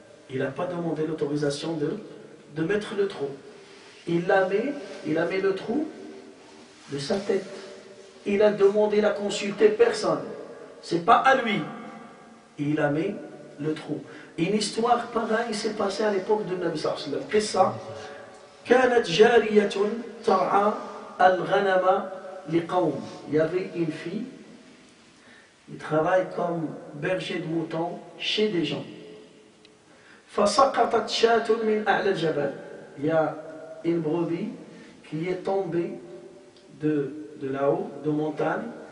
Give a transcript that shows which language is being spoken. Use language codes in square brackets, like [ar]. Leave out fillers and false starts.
[fr] Il n'a pas demandé l'autorisation de mettre le trou. Il a mis le trou de sa tête. Il a demandé, il a consulté personne. Ce n'est pas à lui. Il a mis le trou. Une histoire pareille s'est passée à l'époque de Nabi sallallahu alayhi wa sallam. Qu'est-ce que ça? [ar] كانت جارية ترعى الغنم لقوم. [fr] Il y avait une fille, qui travaille comme berger de moutons chez des gens. [ar] فسقطت شاة من أعلى الجبل. [fr] Il y a une brebis qui est tombée de là-haut, de montagne.